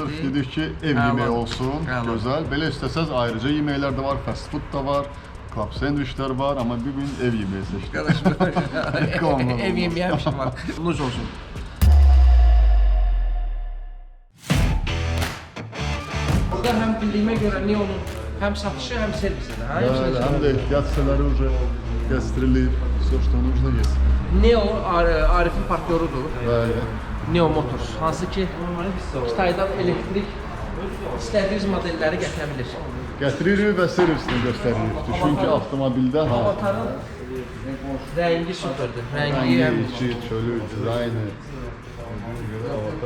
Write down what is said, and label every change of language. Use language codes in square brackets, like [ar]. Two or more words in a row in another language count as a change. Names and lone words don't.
[az] sırf dedik ki, ev yeməyi olsun, gözəl. Belə istəsəz ayrıca yeməklər də var, [en] fast food [az] da var, club sandviçlər var, amma bir gün ev yeməyi seçdik. Ev yeməyi həmişə var. Nuş olsun. Burada həm bildiyimə görə Neonun həm satışı, həm servisidir. Bəli, həm də ehtiyat hissələri уже gəzdirilib, [ru] все, что нужно есть. [az] Neo Arifin partnyorudur. Bəli. Neo Motors, hansı ki Kitaydan elektrik istədiyiniz modelləri gətirə bilir. Gətiririk və servisini göstəririk. Düşün ki, avtomobildə Avatarın rəngi süperdir. Rəngi, içi, çölü, dizaynı. Avatar.